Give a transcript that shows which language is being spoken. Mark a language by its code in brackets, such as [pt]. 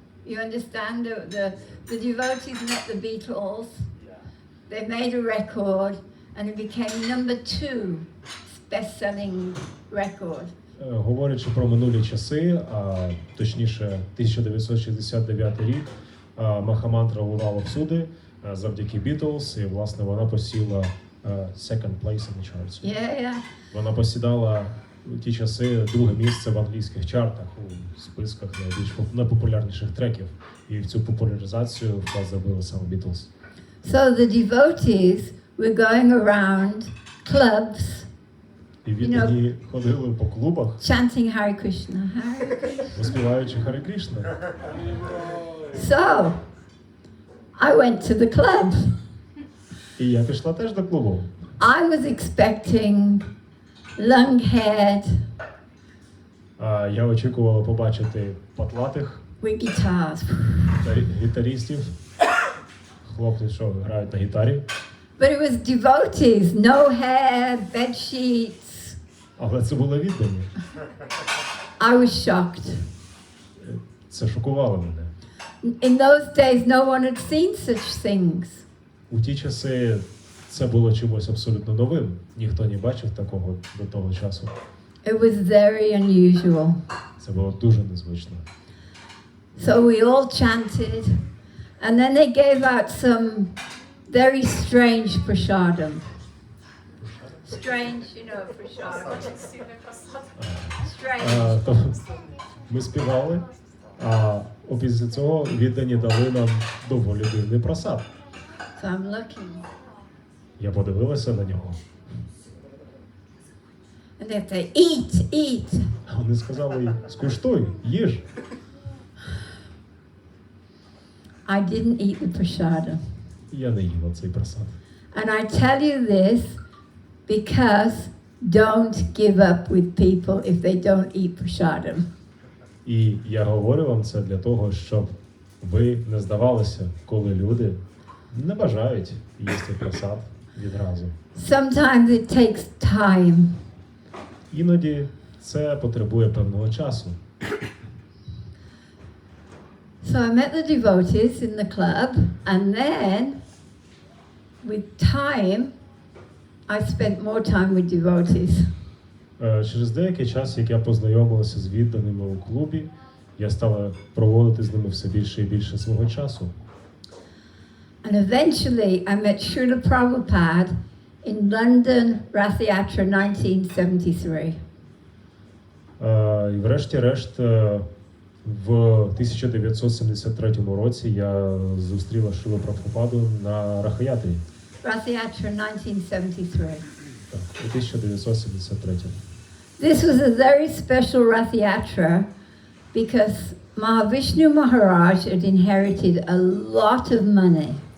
[en] You understand the devotees met the Beatles. They made a record and it became number 2 best-selling record. [uk] Говорячи про минулі часи, а точніше 1969 рік, Махамантра лунала всюди завдяки Beatles, і власне вона посіла [en] second place in the charts. Yeah. [uk] Вона посідала у ті часи друге місце в англійських чартах у списках найпопулярніших треків. І в цю популяризацію вклад зробили саме Beatles. [en] So the devotees were going around clubs. [uk] І віддані ходили по клубах, [en] chanting Hare Krishna, Hare Krishna, [uk] співаючи Харі Крішна. [en] So I went to the club. [uk] І я пішла теж до клубу. [en] I was expecting long-haired. [uk] Я очікувала побачити потлатих [en] with guitars. [uk] Гітаристів, хлопці, що грають на гітарі. [en] But it was devotees, no hair, bed sheets. [uk] Але це було віддані. [en] I was shocked. [uk] Це шокувало мене. [en] In those days, no one had seen such things. [uk] У ті часи це було чимось абсолютно новим. Ніхто не бачив такого до того часу. [en] It was very unusual. [uk] Це було дуже незвично. [en] So we all chanted, and then they gave out some very strange prasadam. Strange, prasadam. Strange. [uk] Ми співали, а після цього віддані дали нам доволі дивний просад. [en] So I'm looking. [uk] Я подивилася на нього. [en] And they say, eat. [uk] А вони сказали, скуштуй, їж. [en] I didn't eat the prasadam. [uk] Я не їла цей просад. [en] And I tell you this because don't give up with people if they don't eat prasadam. [uk] І я говорю вам це для того, щоб ви не здавалися, коли люди не бажають їсти просад відразу. [en] Sometimes it takes time. [uk] Іноді це потребує певного часу. [en] So I met the devotees in the club, and then with time, I spent more time with devotees. [uk] Через деякий час, як я познайомилася з відданими у клубі, я стала проводити з ними все більше і більше свого часу. [en] And eventually I met Srila Prabhupada in London, Rath Yatra 1973. [uk] І врешті-решт, в 1973 році я зустріла Шрилу Прабгупаду на Рахаятрі. [en] Rath Yatra 1973. [uk] Так, у 1973. [en] This was a very special Rath Yatra because Mahavishnu Maharaj had inherited a lot of money.